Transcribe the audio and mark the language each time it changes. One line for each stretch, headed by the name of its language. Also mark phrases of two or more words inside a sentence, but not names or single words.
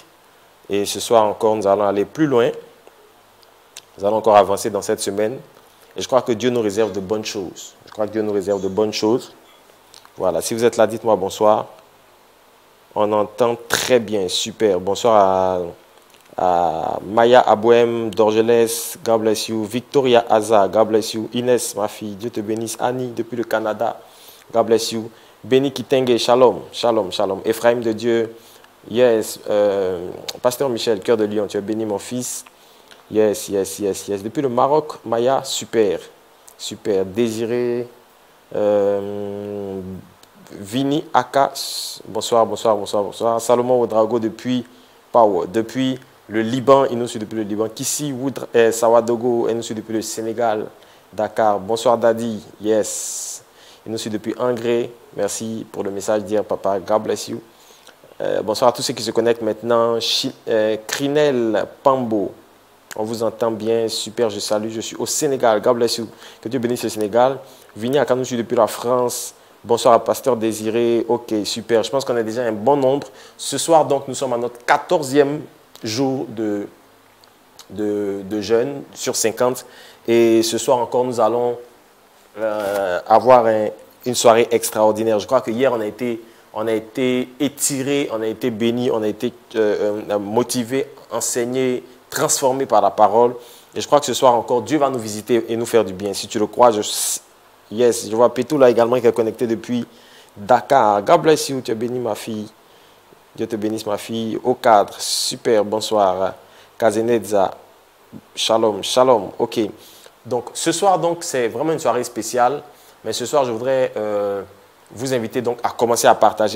French: Et ce soir encore, nous allons aller plus loin. Nous allons encore avancer dans cette semaine. Et je crois que Dieu nous réserve de bonnes choses. Je crois que Dieu nous réserve de bonnes choses. Voilà, si vous êtes là, dites-moi bonsoir. On entend très bien, super. Bonsoir à Maya Abouem d'Orgelès,
English: God bless you. Victoria Aza, God bless you.
French: Inès, ma fille, Dieu te bénisse. Annie, depuis le Canada,
English: God bless you.
French: Béni Kitenge,
Hebrew: שלום, שלום, שלום.
French: Ephraim de Dieu, yes. Pasteur Michel, cœur de lion, tu es béni mon fils.
English: Yes, yes, yes, yes.
French: Depuis le Maroc, Maya, super, super. Désiré, Vini Aka, bonsoir, bonsoir, bonsoir, bonsoir. Salomon Ouedraogo depuis le Liban, il nous suit depuis le Liban. Kissi Sawadogo, il nous suit depuis le Sénégal, Dakar. Bonsoir Dadi, yes. Il nous suit depuis Angré. Merci pour le message d'hier, papa.
English: God bless you.
French: Bonsoir à tous ceux qui se connectent maintenant. Crinel Pambo. On vous entend bien, super, je salue, je suis au Sénégal,
English: God bless you.
French: Que Dieu bénisse le Sénégal. Vini Aka nous suit depuis la France. Bonsoir à Pasteur Désiré, ok, super, je pense qu'on est déjà un bon nombre. Ce soir, donc, nous sommes à notre 14e jour de jeûne sur 50. Et ce soir encore, nous allons avoir une soirée extraordinaire. Je crois que hier, on a été étiré, on a été béni, on a été motivé, enseigné, transformé par la parole. Et je crois que ce soir encore, Dieu va nous visiter et nous faire du bien. Si tu le crois, Yes, je vois Pétou là également qui est connecté depuis Dakar.
English: God bless you,
French: tu es béni ma fille. Dieu te bénisse ma fille. Au cadre, super, bonsoir. Kazenedza,
Hebrew: שלום, שלום,
French: ok. Donc ce soir, donc, c'est vraiment une soirée spéciale. Mais ce soir, je voudrais vous inviter donc à commencer à partager.